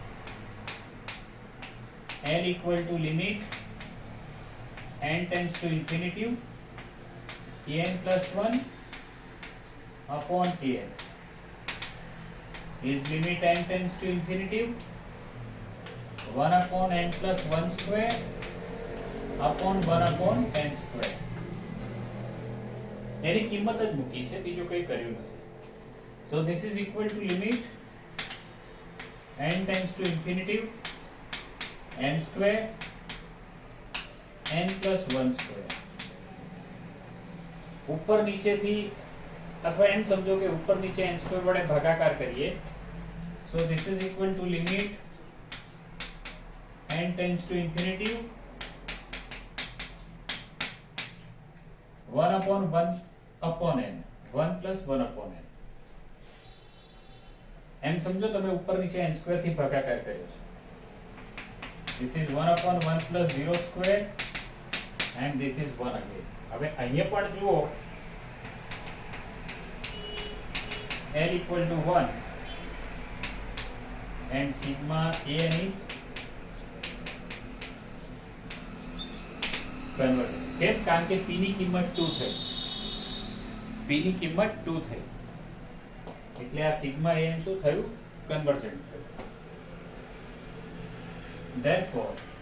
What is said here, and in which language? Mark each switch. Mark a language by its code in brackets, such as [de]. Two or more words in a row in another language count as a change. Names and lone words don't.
[en] L equal to limit n tends to infinity an plus 1 upon an is limit n tends to infinity 1 upon n plus 1 square upon 1 upon n square. [gu] એની કિંમત જ મૂકી છે, બીજું કંઈ કર્યું નથી. [en] So this is equal to limit n tends to infinity n square n plus 1 square. [gu] ઉપર નીચેથી અથવા એમ સમજો કે ઉપર નીચે [en] n square [gu] વડે ભાગાકાર કરીએ. [en] So this is equal to limit n tends to infinity 1 upon 1 upon n 1 plus 1 upon n. [gu] એમ સમજો તમે ઉપર નીચે [en] n square [gu] થી ભાગાકાર કર્યો છે. [en] This is 1 upon 1 plus 0 square and this is 1 again. [gu] હવે અહીંયા પણ જુઓ [en] L equal to 1 and sigma an is convergent. [gu] કેમ? કારણ કે p ની કિંમત 2 થઈ. p ની કિંમત 2 થઈ. એટલે આ સિગ્મા an શું થયું? કન્વર્જન્ટ થયું. [en] Therefore,